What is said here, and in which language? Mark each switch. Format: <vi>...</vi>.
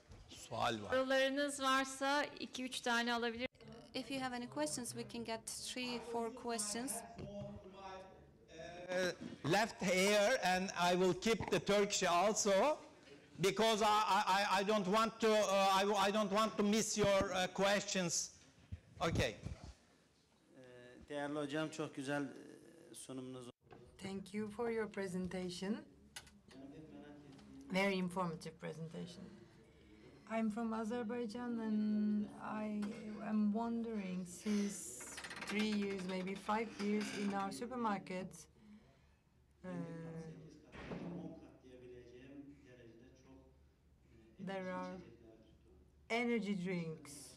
<tr>Sorularınız varsa 2-3 tane alabilir.</tr> <en>If you have any questions, we can get 3-4 questions. Left here, and I will keep the Turkish also, because I don't want to I don't want to miss your questions. Okay.</en> <tr>Değerli hocam, çok güzel sunumunuz.</tr> <en>Thank you for your presentation. Very informative presentation. I'm from Azerbaijan, and I am wondering, since 3 years, maybe 5 years, in our supermarkets, there are energy drinks.</en>